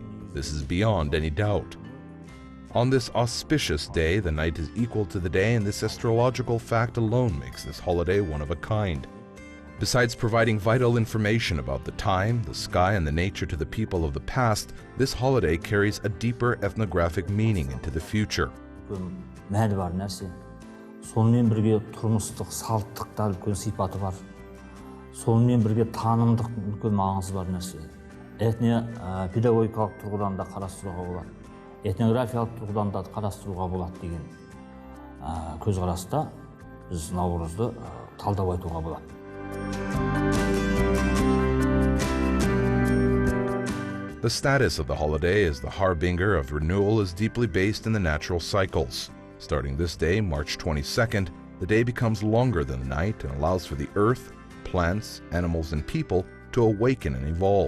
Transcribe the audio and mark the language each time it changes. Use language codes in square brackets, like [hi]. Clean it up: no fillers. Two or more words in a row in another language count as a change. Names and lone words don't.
[en] This is beyond any doubt. On this auspicious day, the night is equal to the day, and this astrological fact alone makes this holiday one of a kind. Besides providing vital information about the time, the sky, and the nature to the people of the past, this holiday carries a deeper ethnographic meaning into the future. [kk] Мәні бар нәрсе. Сонымен бірге тұрмыстық, салттықта үлкен сипаты бар. Сонымен бірге танымдық үлкен маңызы бар нәрсе. Педагогикалық тұрғыдан да қарастыруға болады. Этнографиялық тұрғыдан да қарастыруға болады деген көзқараста біз Наурызды талдап айтуға болады. [en] The status of the holiday as the harbinger of renewal is deeply based in the natural cycles. Starting this day, March 22nd, the day becomes longer than the night and allows for the earth, plants, animals, and people to awaken and evolve.